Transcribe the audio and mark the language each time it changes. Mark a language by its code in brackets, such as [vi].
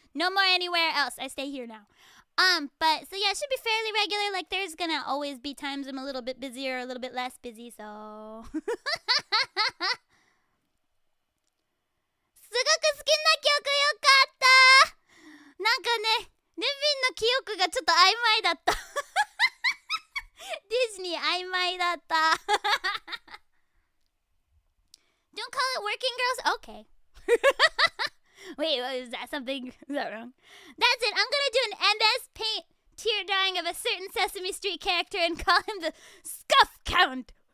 [en] No more anywhere else. I stay here now. But so yeah, it should be fairly regular. Like there's gonna always be times I'm a little bit busier, a little bit less busy, so [ja] すごく好きな曲よかった。なんかね、レビンの記憶がちょっと曖昧だった。ディズニー曖昧だった。 [en] Don't call it working girls? Okay. Wait, is that something? Is that wrong? That's it. I'm gonna do an MS Paint tear drawing of a certain Sesame Street character and call him the Scuff Count.